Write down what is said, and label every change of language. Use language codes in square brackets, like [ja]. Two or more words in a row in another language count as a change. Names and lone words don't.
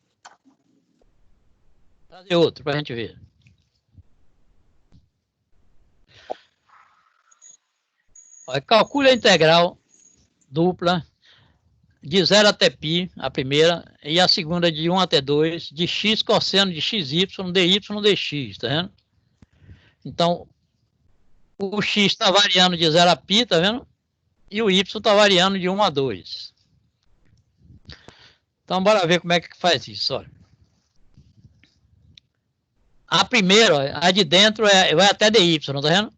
[pt] Trazer outro para a gente ver. Olha, calcule a integral dupla de 0 até π, a primeira, e a segunda de 1 até 2, de x cosseno de xy, dy, dx, tá vendo? Então, o x está variando de 0 a π, tá vendo? E o y está variando de 1 a 2. Então, bora ver como é que faz isso, olha. A primeira, a de dentro, vai até dy, tá vendo?